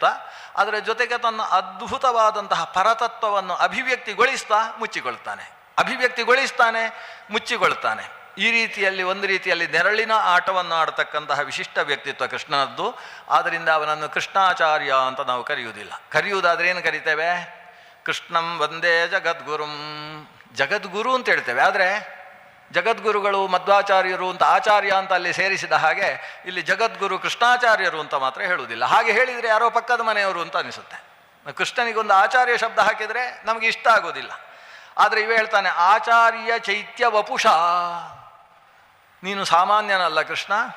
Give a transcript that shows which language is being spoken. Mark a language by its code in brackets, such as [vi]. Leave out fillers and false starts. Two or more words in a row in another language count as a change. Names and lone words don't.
[kn] ಅದರ ಜೊತೆಗೆ ತನ್ನ ಅದ್ಭುತವಾದಂತಹ ಪರತತ್ವವನ್ನು ಅಭಿವ್ಯಕ್ತಿಗೊಳಿಸ್ತಾನೆ, ಮುಚ್ಚಿಕೊಳ್ತಾನೆ. ಈ ರೀತಿಯಲ್ಲಿ ಒಂದು ರೀತಿಯಲ್ಲಿ ನೆರಳಿನ ಆಟವನ್ನು ಆಡತಕ್ಕಂತಹ ವಿಶಿಷ್ಟ ವ್ಯಕ್ತಿತ್ವ ಕೃಷ್ಣನದ್ದು. ಆದ್ದರಿಂದ ಅವನನ್ನು ಕೃಷ್ಣಾಚಾರ್ಯ ಅಂತ ನಾವು ಕರೆಯುವುದಾದ್ರೆ ಏನು ಕರಿತೇವೆ? [sa] ಕೃಷ್ಣಂ ವಂದೇ ಜಗದ್ಗುರುಂ, [kn] ಜಗದ್ಗುರು ಅಂತ ಹೇಳ್ತೇವೆ. ಆದರೆ ಜಗದ್ಗುರುಗಳು ಮಧ್ವಾಚಾರ್ಯರು ಅಂತ ಆಚಾರ್ಯ ಅಂತ ಅಲ್ಲಿ ಸೇರಿಸಿದ ಹಾಗೆ ಇಲ್ಲಿ ಜಗದ್ಗುರು ಕೃಷ್ಣಾಚಾರ್ಯರು ಅಂತ ಮಾತ್ರ ಹೇಳುವುದಿಲ್ಲ. ಹಾಗೆ ಹೇಳಿದರೆ ಯಾರೋ ಪಕ್ಕದ ಮನೆಯವರು ಅಂತ ಅನಿಸುತ್ತೆ. ಕೃಷ್ಣನಿಗೊಂದು ಆಚಾರ್ಯ ಶಬ್ದ ಹಾಕಿದರೆ ನಮಗೆ ಇಷ್ಟ ಆಗೋದಿಲ್ಲ. ಆದರೆ ಇವೆ ಹೇಳ್ತಾನೆ, [sa] ಆಚಾರ್ಯ ಚೈತ್ಯ ವಪುಷ, [kn] ನೀನು ಸಾಮಾನ್ಯನಲ್ಲ ಕೃಷ್ಣ.